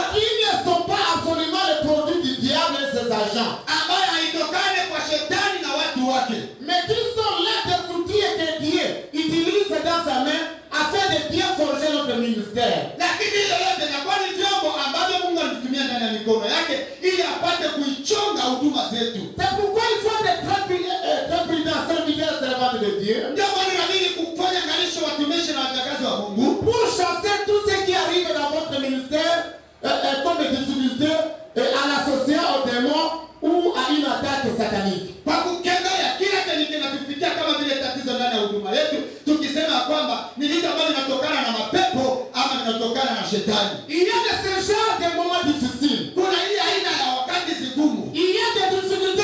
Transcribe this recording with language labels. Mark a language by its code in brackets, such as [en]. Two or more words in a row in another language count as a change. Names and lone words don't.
[fr] Ils ne sont pas absolument les produits du diable et ses agents. [sw] Ambayo haitokane kwa shetani na watu wake. [fr] Mais qui sont là des outils que Dieu utilise dans sa main afin de bien forger notre ministère. [sw] Lakini ile yote inakuwa ni vyombo ambavyo Mungu alitumia ndani ya mikono yake ili apate kuichonga huduma zetu. [fr] C'est pourquoi il faut être très prudent, serviteur et servante de Dieu. [sw] Ndio maana inabidi kufanya ngalisho watumishi na watakazi wa Mungu [fr] Pour chasser tout ce qui arrive dans votre ministère comme des difficultés en associant au démon ou à une attaque satanique. [sw] kwa kukemea kila chenye kinatufikia kama vile tatizo ndani ya huduma yetu, tukisema kwamba ni vitu ambavyo vinatokana na mapepo ama vinatokana na shetani. [fr] Il y a de ce genre de moments difficiles. [sw] Kuna hii aina ya wakati zigumu. [fr] Il y a des difficultés